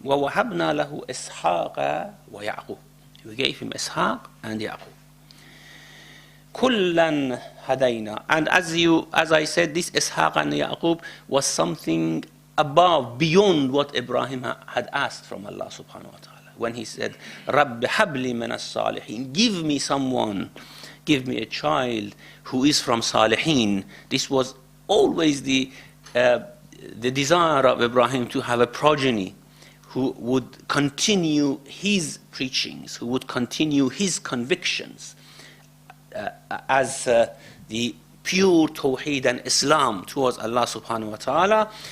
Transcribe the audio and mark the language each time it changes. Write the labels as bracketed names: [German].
[Arabic] وَوَهَبْنَا لَهُ إِسْحَاقَ وَيَعْقُوبَ. [English] We gave him Ishaq and Yaqub. [Arabic] كُلًّا هَدَيْنَا. [English] And as I said, this Ishaq and Yaqub was something above, beyond what Ibrahim had asked from Allah subhanahu wa ta'ala. When he said, [Arabic] رَبِّ هَبْ لِي مِنَ الصَّالِحِينَ. [English] Give me someone, give me a child who is from Salihin. This was always the desire of Ibrahim, to have a progeny who would continue his preachings, who would continue his convictions as the pure Tawheed and Islam towards Allah subhanahu wa ta'ala.